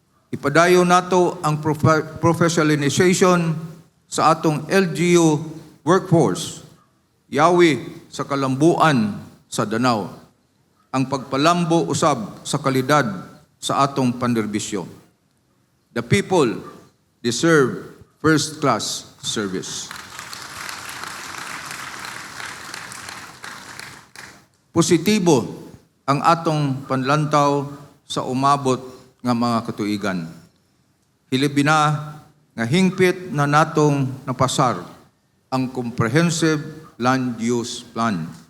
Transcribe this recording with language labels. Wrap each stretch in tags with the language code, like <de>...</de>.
<ceb>Ipadayon nato ang professionalization sa atong LGU workforce, yawi sa kalambuan sa Danao, ang pagpalambo usab sa kalidad sa atong panderbisyo.</ceb> <en>The people deserve first-class service.</en> <ceb>Positibo ang atong panlantaw sa umabot nga mga katuigan. Hilibina nga hingpit na natong napasar ang Comprehensive Land Use Plan.</ceb>